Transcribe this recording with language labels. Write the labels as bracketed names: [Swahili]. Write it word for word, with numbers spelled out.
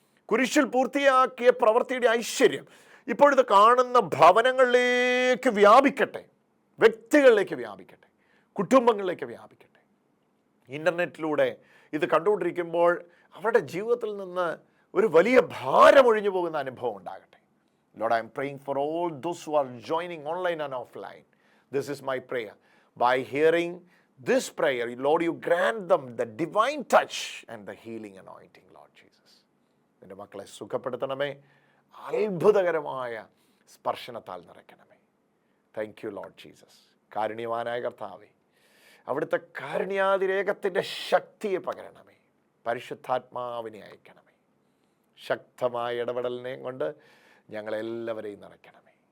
[Malayalam] കുരിശിൽ പൂർത്തിയാക്കിയ പ്രവൃത്തിയുടെ ഐശ്വര്യം ഇപ്പോഴിത് കാണുന്ന ഭവനങ്ങളിലേക്ക് വ്യാപിക്കട്ടെ, വ്യക്തികളിലേക്ക് വ്യാപിക്കട്ടെ, കുടുംബങ്ങളിലേക്ക് വ്യാപിക്കട്ടെ. ഇൻ്റർനെറ്റിലൂടെ ഇത് കണ്ടുകൊണ്ടിരിക്കുമ്പോൾ അവരുടെ ജീവിതത്തിൽ നിന്ന് ഒരു വലിയ ഭാരം ഒഴിഞ്ഞു പോകുന്ന അനുഭവം ഉണ്ടാകട്ടെ. [English] Lord, I am praying for all those who are joining online and offline. This is my prayer. By hearing this prayer, Lord, you grant them the divine touch and the healing anointing, Lord Jesus. [Malayalam] നിൻ്റെ മക്കളെ സുഖപ്പെടുത്തണമേ, അത്ഭുതകരമായ സ്പർശനത്താൽ നിറയ്ക്കണമേ. [English] Thank you Lord Jesus. [Malayalam] കാരുണ്യവാനായ കർത്താവേ, അവിടുത്തെ കാരുണ്യാതിരേകത്തിൻ്റെ ശക്തിയെ പകരണമേ, പരിശുദ്ധാത്മാവിനെ അയക്കണമേ, ശക്തമായ ഇടപെടലിനെ കൊണ്ട് ഞങ്ങളെല്ലാവരെയും നിറയ്ക്കണമേ.